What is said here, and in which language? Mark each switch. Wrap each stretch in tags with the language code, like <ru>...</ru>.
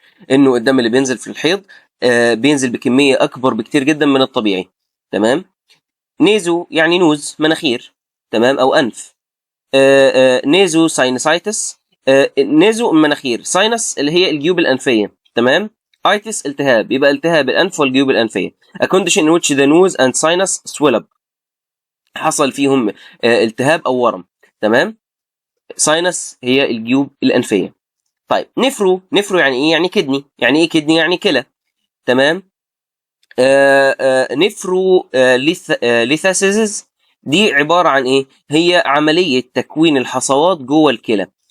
<ar>انه الدم اللي بينزل في الحيض بينزل بكميه اكبر بكتير جدا من الطبيعي. تمام. نيزو يعني نوز، مناخير. تمام. او انف. نيزو ساينسايتس نيزو المناخير، ساينس اللي هي الجيوب الانفيه، تمام. ايتس التهاب، يبقى التهاب الانف والجيوب الانفيه.</ar> <en>a condition in which the nose and sinus swell up،</en> <ar>حصل فيهم التهاب او ورم، تمام. ساينس هي الجيوب الانفيه. طيب نفرو يعني ايه؟ يعني كدني. يعني ايه كدني؟ يعني كلى، تمام. نفرو ليثاسيس دي عباره عن ايه؟ هي عمليه تكوين الحصوات جوه الكلى.</ar>